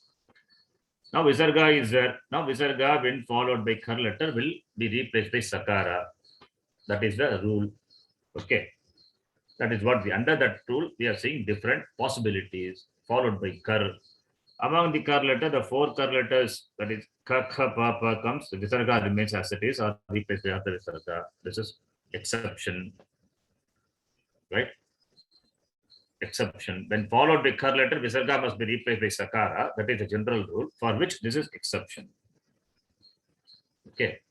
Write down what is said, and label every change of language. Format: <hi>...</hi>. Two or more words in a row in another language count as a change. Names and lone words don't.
<en>Now Visarga is there. Now Visarga, when followed by kar letter, will be replaced by Sakara. That is the rule. Okay. That is what under that rule we are seeing different possibilities followed by kar. Among the kar letter, the 4 kar letters, that is ka, kha, pa, pa comes, the Visarga remains as it is or replaced by other Visarga. This is exception. Right? Exception. When followed by kar letter, Visarga must be replaced by Sakara. That is the general rule for which this is exception. Okay.</en>